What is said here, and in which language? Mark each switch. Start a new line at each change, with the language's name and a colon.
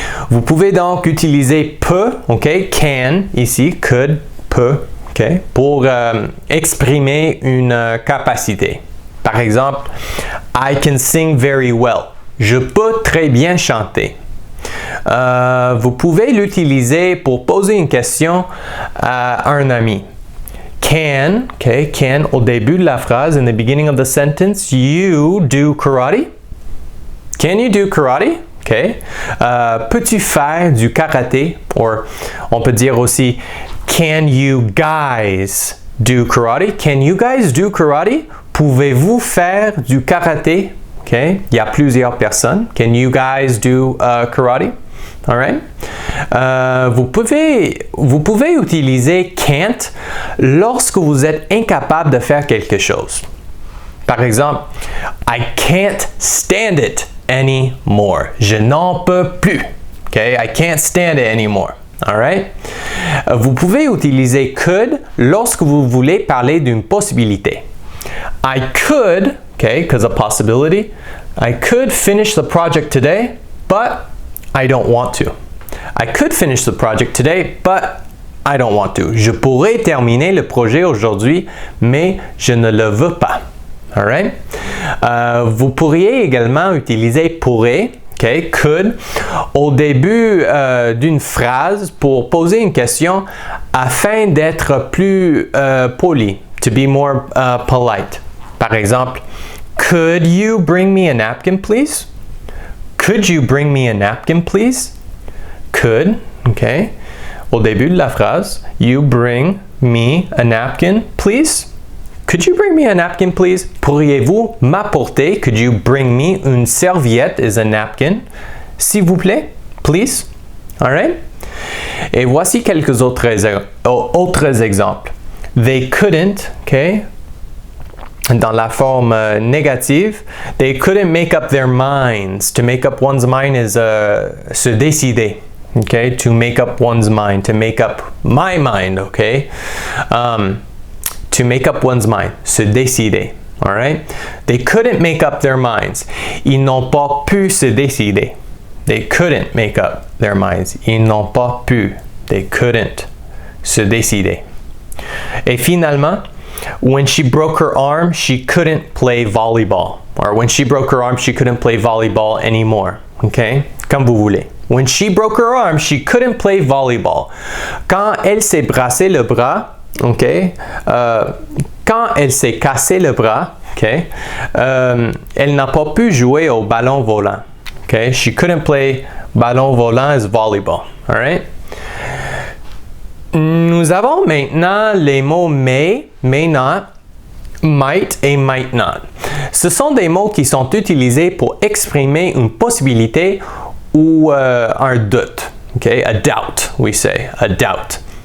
French: Vous pouvez donc utiliser peut, okay? Can ici, could, peut, okay? Pour exprimer une capacité.
English: Par exemple, I can sing very well.
French: Je peux très bien chanter. Vous pouvez l'utiliser pour poser une question à un ami.
English: Can, okay, can
French: au début de la phrase,
English: in the beginning of the sentence, you do karate? Can you do karate? Okay.
French: Peux-tu faire du karaté?
English: Or,
French: on peut dire aussi,
English: can you guys do karate? Can you guys do karate?
French: Pouvez-vous faire du karaté? Okay. Il y a plusieurs personnes.
English: Can you guys do karate? All right?
French: Vous pouvez utiliser can't lorsque vous êtes incapable de faire quelque chose.
English: Par exemple, I can't stand it anymore.
French: Je n'en peux plus.
English: Okay? I can't stand it anymore. All right?
French: Vous pouvez utiliser could lorsque vous voulez parler d'une possibilité.
English: I could, okay, because a possibility, I could finish the project today, but I don't want to. I could finish the project today, but I don't want to.
French: Je pourrais terminer le projet aujourd'hui, mais je ne le veux pas. All right? Vous pourriez également utiliser pourrait, okay, could, au début d'une phrase pour poser une question afin d'être plus poli,
English: to be more polite. Par exemple, could you bring me a napkin, please? Could you bring me a napkin, please? Could, okay.
French: Au début de la phrase,
English: you bring me a napkin, please? Could you bring me a napkin, please?
French: Pourriez-vous m'apporter?
English: Could you bring me
French: une serviette
English: is a napkin?
French: S'il vous plaît, please. All right? Et voici quelques autres exemples.
English: They couldn't, okay.
French: Dans la forme négative,
English: they couldn't make up their minds. To make up one's mind is
French: se décider.
English: Okay, to make up one's mind, to make up my mind, okay? To make up one's mind,
French: se décider,
English: all right? They couldn't make up their minds.
French: Ils n'ont pas pu se décider.
English: They couldn't make up their minds.
French: Ils n'ont pas pu.
English: They couldn't
French: se décider. Et finalement,
English: when she broke her arm, she couldn't play volleyball. Or when she broke her arm, she couldn't play volleyball anymore. Okay?
French: Comme vous voulez.
English: When she broke her arm, she couldn't play volleyball.
French: Quand elle s'est brassé le bras, okay? Quand elle s'est cassé le bras, okay? Elle n'a pas pu jouer au ballon volant. Okay?
English: She couldn't play
French: ballon volant
English: as volleyball. All right?
French: Nous avons maintenant les mots may, may not, might et might not. Ce sont des mots qui sont utilisés pour exprimer une possibilité ou un doute. Okay?
English: A doubt, we say. A doubt.